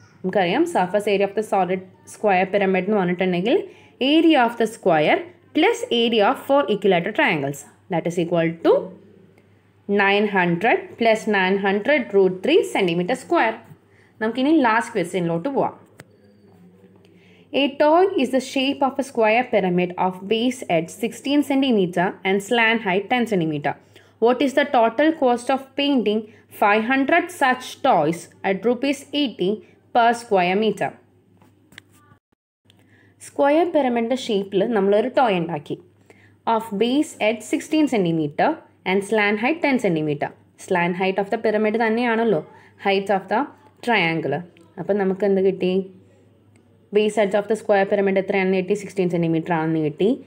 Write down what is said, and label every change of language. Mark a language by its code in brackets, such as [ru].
[ml] നമുക്കറിയാം surface area of the solid square pyramid എന്ന് പറഞ്ഞിട്ടുണ്ടെങ്കിൽ area of the square plus area of 4 equilateral triangles. [en] That is equal to 900 plus 900 √3 cm square. [ml] നമുക്കിനി last ക്വസ്റ്റ്യനിലോട്ട് പോവാം. [en] A toy is the shape of a square pyramid of base edge 16 cm and slant height 10 cm. What is the total cost of painting 500 such toys at ₹80 per square meter? [ml] Square പിരമിഡിൻ്റെ ഷേപ്പിൽ നമ്മളൊരു toy ഉണ്ടാക്കി. Of base edge 16 cm and slant height 10 cm. Slant height of the pyramid തന്നെയാണല്ലോ height of the triangle. അപ്പം നമുക്ക് എന്ത് കിട്ടി? Base edge of the square pyramid എത്രയാണെന്ന് കിട്ടി? 16 cm ആണെന്ന് കിട്ടി.